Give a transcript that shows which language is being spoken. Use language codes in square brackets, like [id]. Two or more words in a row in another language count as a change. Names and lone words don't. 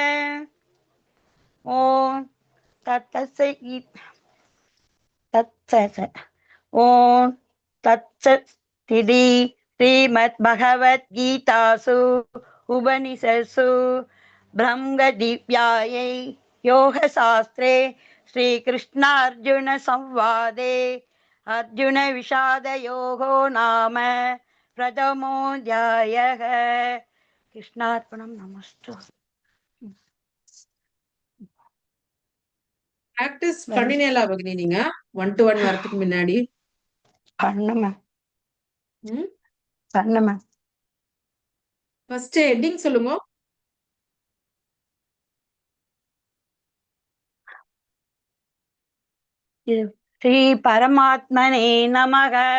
[sa] ॐ तत्सत् ॐ तत्सदिति श्रीमद्भगवद्गीतासु उपनिषत्सु ब्रह्मविद्यायै योगशास्त्रे श्रीकृष्णार्जुनसंवादे अर्जुनविषादयोगो नाम प्रथमोऽध्यायः कृष्णार्पणं नमस्तु [ta] பிராக்டிஸ் பண்ணினேலா பகினி நீங்க 1 to 1 வரதுக்கு முன்னாடி பண்ணமா [en] first heading [ta] சொல்லுங்க [sa] श्री परमात्मने नमः